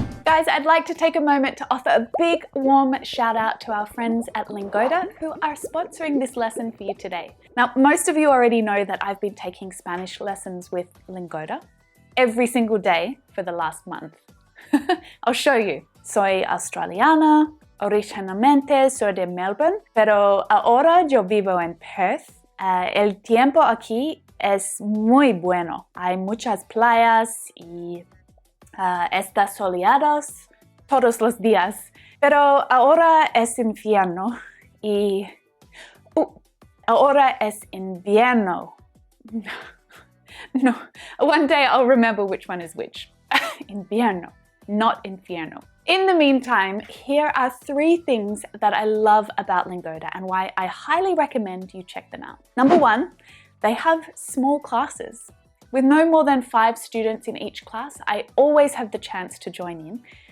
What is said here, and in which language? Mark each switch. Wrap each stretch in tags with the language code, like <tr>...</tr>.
<en>Guys, I'd like to take a moment to offer a big warm shout out to our friends at Lingoda who are sponsoring this lesson for you today. Now, most of you already know that I've been taking Spanish lessons with Lingoda every single day for the last month. I'll show you.</en> <es>Soy australiana, originalmente soy de Melbourne, pero ahora yo vivo en Perth. El tiempo aquí es muy bueno. Hay muchas playas y está soleados todos los días, pero ahora es invierno y ahora es invierno.</es> <en>No, one day I'll remember which one is which. Invierno, not infierno. In the meantime, here are 3 things that I love about Lingoda and why I highly recommend you check them out. Number 1, they have small classes. With no more than 5 students in each class, I always have the chance to join in.</en>